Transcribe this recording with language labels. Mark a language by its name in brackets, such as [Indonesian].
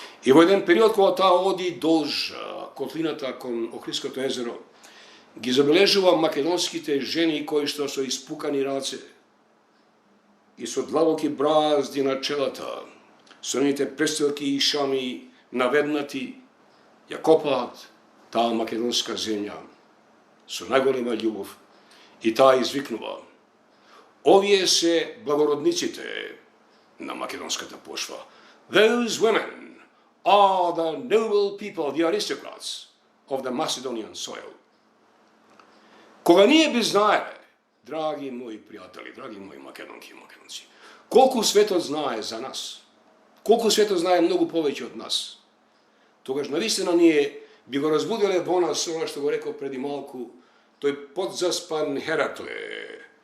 [Macedonian] И во еден период кога таа оди долж котлината кон Охридското езеро, ги забележува македонските жени кои што со испукани раце и со длабоки бразди на челата, со нивните престилки и шами наведнати, ја копаат таа македонска земја со најголема љубов и таа извикнува: овие се благородниците на македонската почва. [English] Those women are the noble people, the aristocrats of the Macedonian soil. [Macedonian] Кога ние би знаеле, драги мои пријатели, драги мои македонки и македонци, колку светот знае за нас, колку светот знае многу повеќе од нас, тогаш навистина ние би го разбудиле во нас она што го рекол преди малку тој подзаспан Херакле,